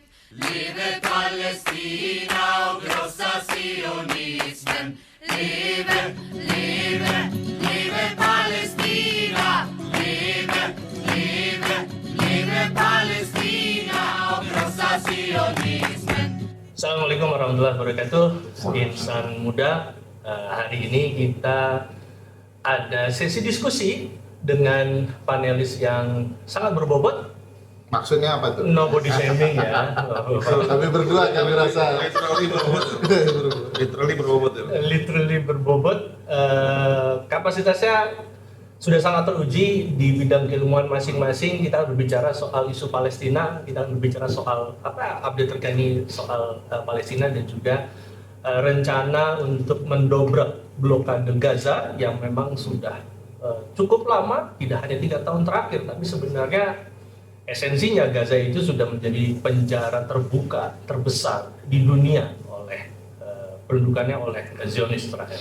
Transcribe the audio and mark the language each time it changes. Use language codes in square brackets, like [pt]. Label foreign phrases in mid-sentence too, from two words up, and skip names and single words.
[sv] Leve Palestina och krossa sionismen. Leve, leve, leve Palestina. Leve, leve, leve Palestina och krossa sionismen. [ar] السلام عليكم ورحمة الله وبركاته. [id] Insan muda, hari ini kita ada sesi diskusi dengan panelis yang sangat berbobot. Maksudnya apa tuh? [en] No body shaming ya. [id] Kami berdua kami rasa literally berbobot ya. Literally berbobot. Kapasitasnya sudah sangat teruji di bidang keilmuan masing-masing. Kita berbicara soal isu Palestina, kita berbicara soal update terkini soal Palestina dan juga rencana untuk mendobrak blokade Gaza yang memang sudah cukup lama, tidak hanya 3 tahun terakhir, tapi sebenarnya esensinya Gaza itu sudah menjadi penjara terbuka terbesar di dunia oleh pendudukannya oleh Zionis Israel.